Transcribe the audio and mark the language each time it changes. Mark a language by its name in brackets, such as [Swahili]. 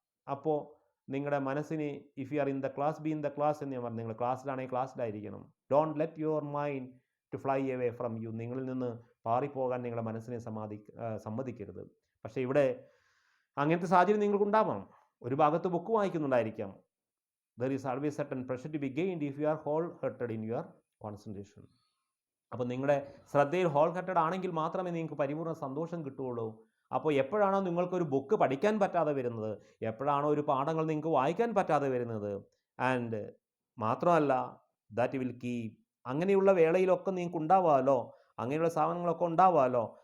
[Malayalam] അപ്പോൾ നിങ്ങളുടെ മനസ്സിന് [English] if you are in the class, be in the class [Malayalam] എന്ന് ഞാൻ പറഞ്ഞു. നിങ്ങൾ ക്ലാസ്സിലാണെങ്കിൽ ക്ലാസ്സിലായിരിക്കണം. [English] Don't let your mind to fly away from you. [Malayalam] നിങ്ങളിൽ നിന്ന് പാറിപ്പോകാൻ നിങ്ങളുടെ മനസ്സിനെ സമ്മതിക്കരുത്. പക്ഷേ ഇവിടെ അങ്ങനത്തെ സാഹചര്യം നിങ്ങൾക്കുണ്ടാവാം. ഒരു ഭാഗത്ത് book വായിക്കുന്നുണ്ടായിരിക്കാം. [English] There is always certain pressure to be gained if you are whole-hearted in your concentration. [Malayalam] അപ്പോൾ നിങ്ങളുടെ ശ്രദ്ധയിൽ whole-hearted ആണെങ്കിൽ മാത്രമേ നിങ്ങൾക്ക് പരിപൂർണ്ണ സന്തോഷം കിട്ടുകയുള്ളൂ. അപ്പോൾ എപ്പോഴാണോ നിങ്ങൾക്കൊരു ബുക്ക് പഠിക്കാൻ പറ്റാതെ വരുന്നത്, എപ്പോഴാണോ ഒരു പാഠങ്ങൾ നിങ്ങൾക്ക് വായിക്കാൻ പറ്റാതെ വരുന്നത്, ആൻഡ് മാത്രമല്ല [English] that will keep, [Malayalam] അങ്ങനെയുള്ള വേളയിലൊക്കെ നിങ്ങൾക്ക് ഉണ്ടാവാമല്ലോ, അങ്ങനെയുള്ള സാധനങ്ങളൊക്കെ ഉണ്ടാവാമല്ലോ.